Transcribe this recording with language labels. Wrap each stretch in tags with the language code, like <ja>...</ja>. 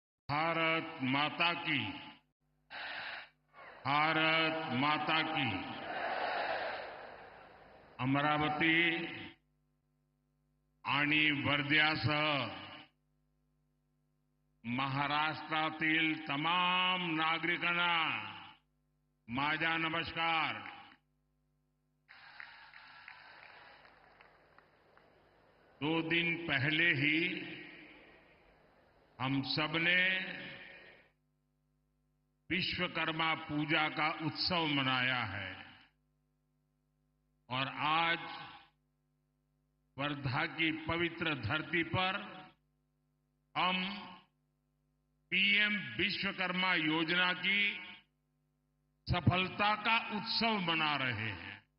<hi>भारत माता की, भारत माता की।</hi> <mr>अमरावती आणि वर्ध्यासह महाराष्ट्रातील तमाम नागरिकांना माझा नमस्कार।</mr> <hi>2 दिन पहले ही हम सबने विश्वकर्मा पूजा का उत्सव मनाया है और आज वर्धा की पवित्र धरती पर हम पीएम विश्वकर्मा योजना की सफलता का उत्सव मना रहे हैं।</hi>